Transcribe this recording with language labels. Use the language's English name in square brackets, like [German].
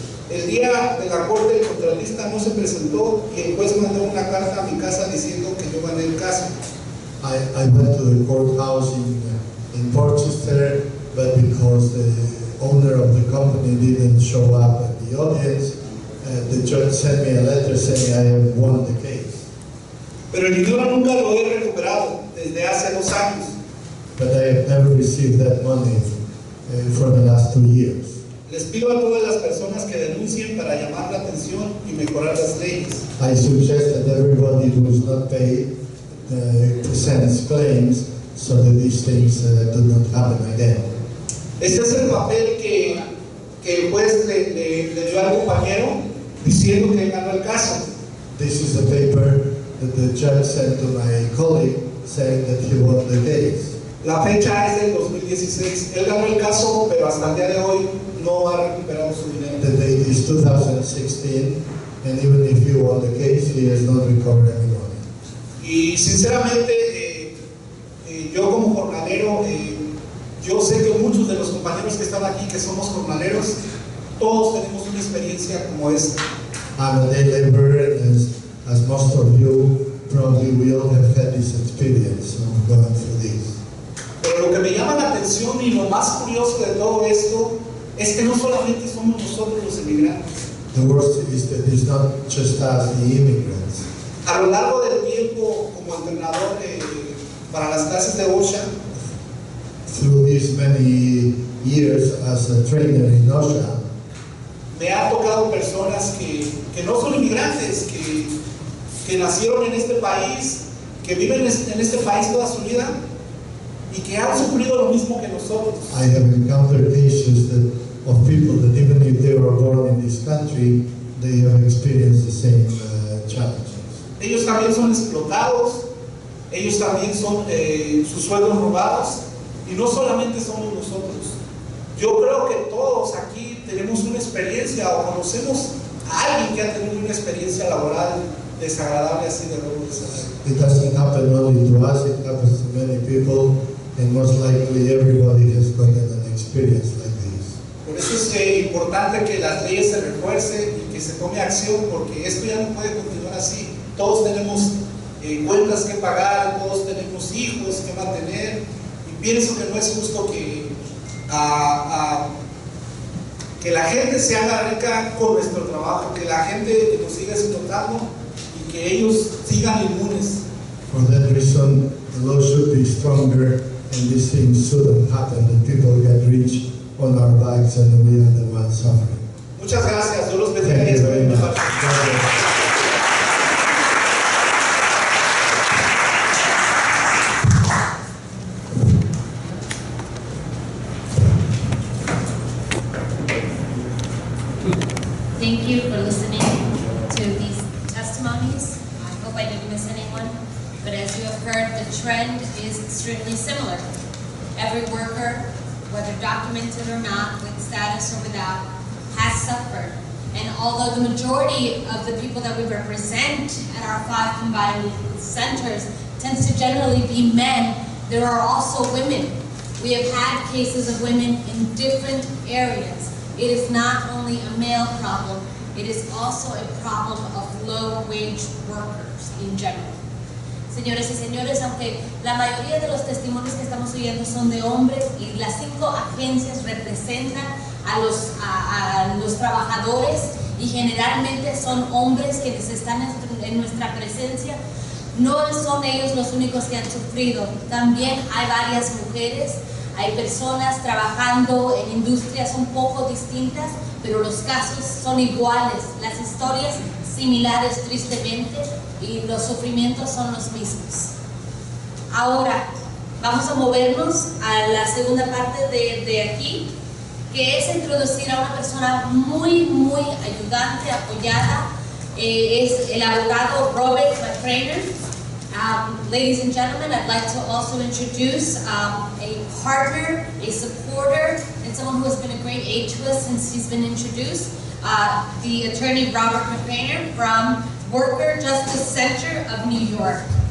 [Spanish] El día de la corte, el contratista no se presentó y el juez mandó una carta a mi casa diciendo que yo gané el caso. [English] I went to the courthouse in Portchester, but because the owner of the company didn't show up at the audience, the judge sent me a letter saying I have won the case. [Spanish] Pero el dinero nunca lo he recuperado desde hace 2 años. [English] But I have never received that money for the last 2 years. [Spanish] Les pido a todas las personas que denuncien para llamar la atención y mejorar las leyes. [English] I suggest that everybody who is not paid presents claims so that these things do not happen again. [Spanish] Este es el papel que el juez le dio al compañero diciendo que ganó el caso. [English] This is the paper that the judge sent to my colleague saying that he won the case. [Spanish] La fecha es del 2016. Él ganó el caso, pero hasta el día de hoy no ha recuperado su dinero. [English] The date is 2016, and even if he won the case, he has not recovered any money. [Spanish] Y sinceramente, yo como jornalero, yo sé que muchos de los compañeros que están aquí, que somos jornaleros, todos tenemos una experiencia como esta. [English] I'm a day laborer, and as most of you, probably we all have had this experience of going through this. [Spanish] Pero lo que me llama la atención y lo más curioso de todo esto es que no solamente somos nosotros los inmigrantes. [English] The worst is that it's not just us, the immigrants. [Spanish] A lo largo del tiempo, como entrenador para las clases de OSHA, [English] Through these many years as a trainer in OSHA, [Spanish] me ha tocado personas que no son inmigrantes, que nacieron en este país, que viven en este país toda su vida y que han sufrido lo mismo que nosotros. [English] I have encountered cases of people that even if they were born in this country, they have experienced the same challenges. [Spanish] Ellos también son explotados, ellos también son sus sueldos robados, y no solamente somos nosotros. Yo creo que todos aquí tenemos una experiencia o conocemos a alguien que ha tenido una experiencia laboral desagradable así de robo de salario. [English] It doesn't happen only to us, it happens to many people, and most likely everybody has gotten an experience like this. [Spanish] Por eso es importante que las leyes se refuercen y que se tome acción, porque esto ya no puede continuar así. Todos tenemos cuentas que pagar, todos tenemos hijos que mantener, y pienso que no es justo que la gente se haga rica con nuestro trabajo, que la gente nos siga explotando y que ellos sigan inmunes. [English] For that reason, the law should be stronger, and these things shouldn't happen, that people get rich on our backs and we are the ones suffering. [Spanish] Muchas gracias, Dios los bendiga. [English] Thank you very much. Thank you for listening to these testimonies. I hope I didn't miss anyone. But as you have heard, the trend is extremely similar. Every worker, whether documented or not, with status or without, has suffered. And although the majority of the people that we represent at our 5 combined centers tends to generally be men, there are also women. We have had cases of women in different areas. It is not only a male problem, it is also a problem of low-wage workers in general. [Spanish] Señores y señores, aunque la mayoría de los testimonios que estamos oyendo son de hombres y las 5 agencias representan a los trabajadores y generalmente son hombres quienes están en nuestra presencia, no son ellos los únicos que han sufrido. También hay varias mujeres. Hay personas trabajando en industrias un poco distintas, pero los casos son iguales, las historias similares tristemente, y los sufrimientos son los mismos. Ahora, vamos a movernos a la segunda parte de aquí, que es introducir a una persona muy ayudante, apoyada. Es el abogado Robert McCreanor. [English] Ladies and gentlemen, I'd like to also introduce a partner, a supporter, and someone who has been a great aid to us since he's been introduced, the attorney Robert McCreanor from Worker Justice Center of New York.